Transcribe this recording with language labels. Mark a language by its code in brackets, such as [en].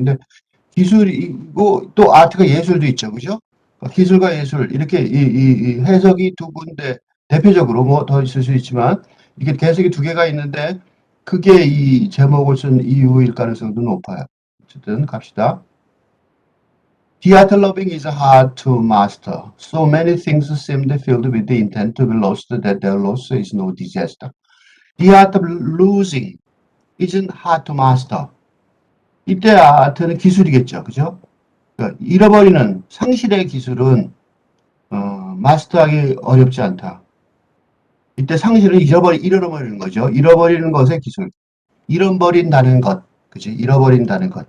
[ko] 근데 기술이고 또 아트가 예술도 있죠, 그죠? 기술과 예술 이렇게 이 해석이 두 군데 대표적으로 뭐 더 있을 수 있지만 이게 해석이 두 개가 있는데 그게 이 제목을 쓴 이유일 가능성도 높아요. 어쨌든 갑시다. [en] The art of loving is hard to master. So many things seem filled with the intent to be lost that their loss is no disaster. The art of losing isn't hard to master. [ko] 이때 아트는 기술이겠죠. 그죠? 그러니까 잃어버리는 상실의 기술은 마스터하기 어렵지 않다. 이때 상실은 잃어버리는 거죠. 잃어버리는 것의 기술. 잃어버린다는 것. 그치? 잃어버린다는 것.